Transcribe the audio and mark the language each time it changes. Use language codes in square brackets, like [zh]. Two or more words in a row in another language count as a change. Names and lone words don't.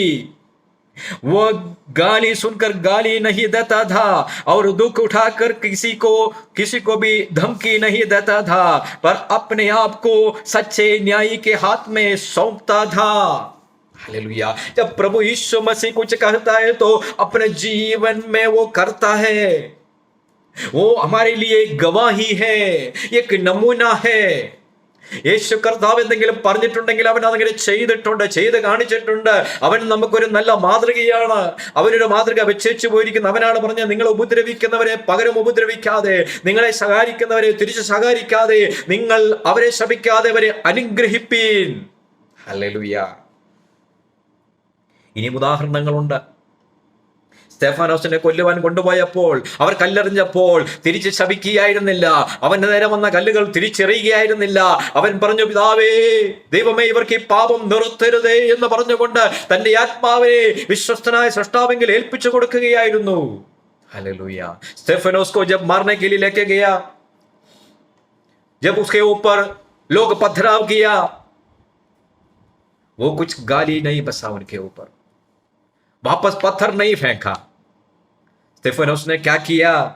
[hi] वो गाली सुनकर गाली नहीं देता था और दुख उठाकर किसी को भी धमकी नहीं देता था, पर अपने आप को सच्चे न्यायी के हाथ में सौंपता था. हालेलुया. जब प्रभु यीशु मसीह कुछ कहता है तो अपने जीवन में वो करता है. वो हमारे लिए गवाही है, एक नमूना है. [ml] യേശു കർത്താവ് എന്തെങ്കിലും പറഞ്ഞിട്ടുണ്ടെങ്കിൽ അവൻ അതെങ്കിലും ചെയ്തിട്ടുണ്ട്, ചെയ്ത് കാണിച്ചിട്ടുണ്ട്. അവൻ നമുക്കൊരു നല്ല മാതൃകയാണ്. അവനൊരു മാതൃക വെച്ചു പോയിരിക്കുന്നു. അവനാണ് പറഞ്ഞത്, നിങ്ങളെ ഉപദ്രവിക്കുന്നവരെ പകരം ഉപദ്രവിക്കാതെ, നിങ്ങളെ ശകാരിക്കുന്നവരെ തിരിച്ച് ശകാരിക്കാതെ, നിങ്ങൾ അവരെ ശപിക്കാതെ അവരെ അനുഗ്രഹിപ്പീൻ. ഹല്ലേലൂയ. ഇനി ഉദാഹരണങ്ങളുണ്ട്. സ്തെഫാനോസിനെ കൊല്ലുവാൻ കൊണ്ടുപോയപ്പോൾ, അവർ കല്ലെറിഞ്ഞപ്പോൾ തിരിച്ച് ശപിക്കുകയായിരുന്നില്ല. അവന്റെ നേരെ വന്ന കല്ലുകൾ തിരിച്ചെറിയുകയായിരുന്നില്ല. അവൻ പറഞ്ഞു, പിതാവേ, ദൈവമേ, ഇവർക്ക് ഈ പാപം നിർത്തരുതേ എന്ന് പറഞ്ഞുകൊണ്ട് തന്റെ ആത്മാവിനെ വിശ്വസ്തനായ സൃഷ്ടാവെങ്കിൽ ഏൽപ്പിച്ചു കൊടുക്കുകയായിരുന്നു. [hi] हालेलुया। स्टेफनोस को जब मारने के लिए लेके गया, जब उसके ऊपर लोग पथराव किया, वो कुछ गाली नहीं बसा उनके ऊपर, वापस पत्थर नहीं फेंका। स्टेफनोस ने क्या किया?